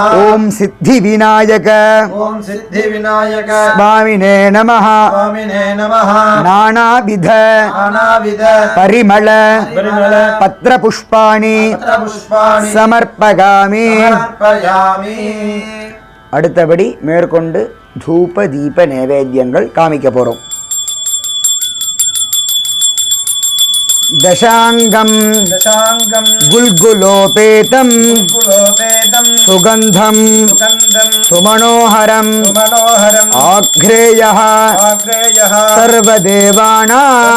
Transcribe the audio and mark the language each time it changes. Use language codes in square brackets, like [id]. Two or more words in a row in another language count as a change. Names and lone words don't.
[sa] ओम सिद्धिविनायक ॐ सिद्धिविनायक स्वामिने नमः स्वामिने नमः नानाविध नानाविध परिमल परिमल पत्रपुष्पाणि पत्रपुष्पाणि समर्पयामि समर्पयामि [ta] அடுத்தபடி மேற்கொண்டு தூப தீப நைவேத்தியங்கள் காமிக்க போறோம். [sa] दशांगम दशांगम गुल्गुलोपेतम कुलोपेदं सुगंधम सुगंधं सुमनोहरम सुमनोहरम् आघ्रेयः आग्रेयः सर्वदेवानां